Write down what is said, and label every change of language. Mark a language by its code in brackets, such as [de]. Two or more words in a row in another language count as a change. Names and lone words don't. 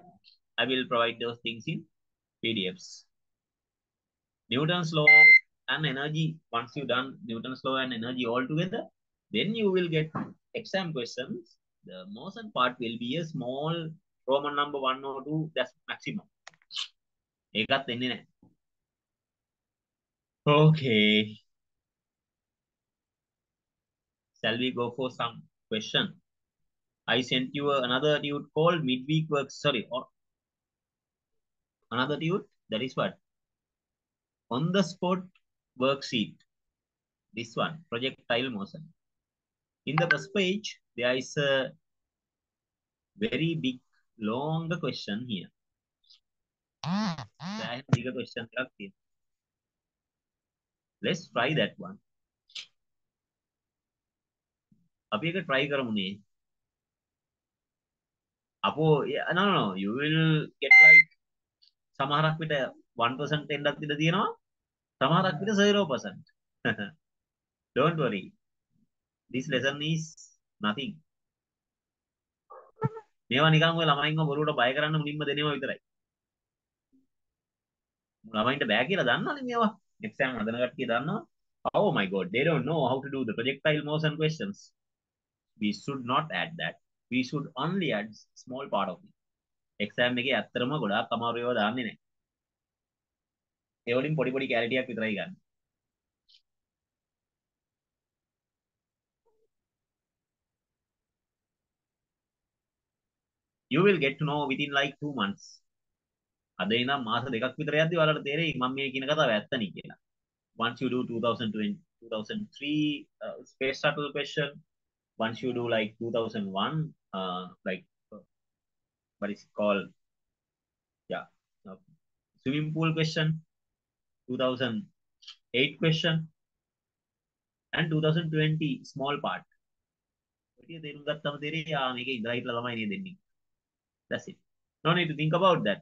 [en] I will provide those things in PDFs. Newton's law and energy. Once you done Newton's law and energy all together, then you will get exam questions. The motion part will be a small Roman number 1 or 2. That's maximum. [si] ඒකත් එන්නේ නැහැ. [en] Okay. Shall we go for some question? I sent you another dude called midweek work. Sorry, or another dude. That is what? On the spot worksheet. This one, projectile motion. In the first page, there is a very big, long question here. Bigger question. Let's try that one. [si] අපි එක try කරමුනේ. [en] අපෝ no no no you will get like [si] සමහරක් විට 1% එන්නත් ඉඩ තියෙනවා. සමහරක් විට 0%. [en] Don't worry. This lesson is nothing. [si] මේවා නිකන් ඔය ළමයින්ව බොරුවට බය කරන්න මුලින්ම දෙනවා විතරයි. ළමයින්ට බෑ කියලා දන්නවනේ මේවා. exam හදන කට්ටිය දන්නවා. [en] Oh my god, they don't know how to do the projectile motion questions. We should not add that. We should only add small part of it. [si] exam එකේ ඇත්තටම ගොඩාක් අමාරු ඒවා දාන්නේ නැහැ. ඒ වලින් පොඩි පොඩි කැලිටියක් විතරයි ගන්න. [en] You will get to know within like 2 months. [si] අද ඉඳන් මාස දෙකක් විතර යද්දි ඔයාලට තේරෙයි මම මේ කියන කතාව ඇත්තනේ කියලා. [en] Once you do 2020 2003 space shuttle question, once you do like 2001 like what is it called, yeah, swimming pool question, 2008 question, and 2020 small part. [si] ඔය තේරුම් ගත්තම තේරෙයි මේකේ ඉඳලා හිටලා ළමයි නේ දෙන්නේ. [en] That's it. No need to think about that.